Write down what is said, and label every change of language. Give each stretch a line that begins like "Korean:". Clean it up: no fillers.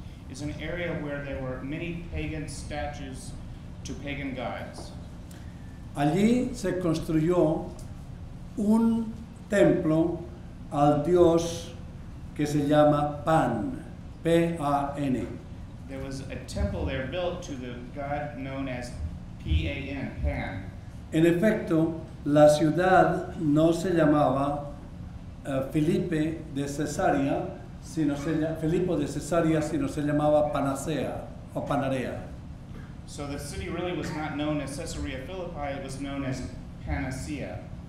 English: It's an area where there were many pagan statues to pagan gods.
Spanish: Allí se construyó un templo al dios que se llama Pan, P-A-N.
English: There was a temple there built to the god known as P-A-N, Pan.
Spanish: En efecto, la ciudad no se llamaba Filipo de Cesarea, sino se llamaba Panacea o Panarea.
English: So the city really was not known as Caesarea Philippi, it was known as Panacea.